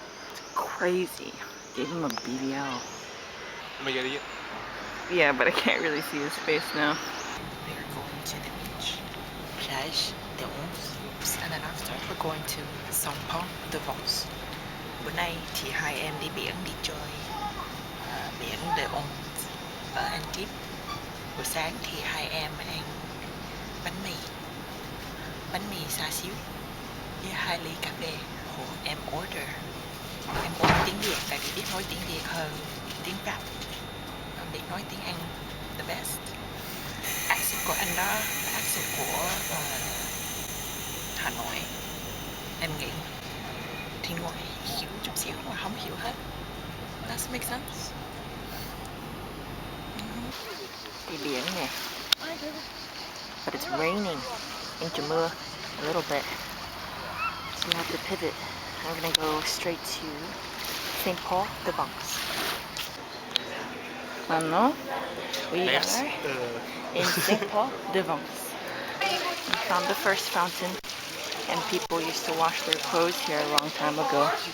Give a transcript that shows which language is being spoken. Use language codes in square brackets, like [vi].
[en] It's crazy. Gave him a BBL. Am I getting it? Yeah, but I can't really see his face now. We're going to the beach, plage de Onze, and then after we're going to Saint-Paul-de-Vence. [vi] Bữa nay thì hai em đi biển đi chơi biển de Onze ở Antibes. Buổi sáng thì hai em ăn bánh mì xá xíu với 2 ly cà phê. Em order tiếng Việt tại vì biết nói tiếng Việt hơn tiếng Pháp. Em biết nói tiếng Anh [en] the best. [vi] Accent của anh đó là accent của Hà Nội. Em nghĩ thì ngoài hiểu chút xíu mà không hiểu hết. [en] Does make sense? [vi] Đi biển nè. [en] But it's raining. [vi] Anh trời mưa [en] a little bit. So we have to pivot. I'm gonna go straight to St. Paul-de-Vence. Maintenant, we are in St. Paul-de-Vence. We found the first fountain, and people used to wash their clothes here a long time ago.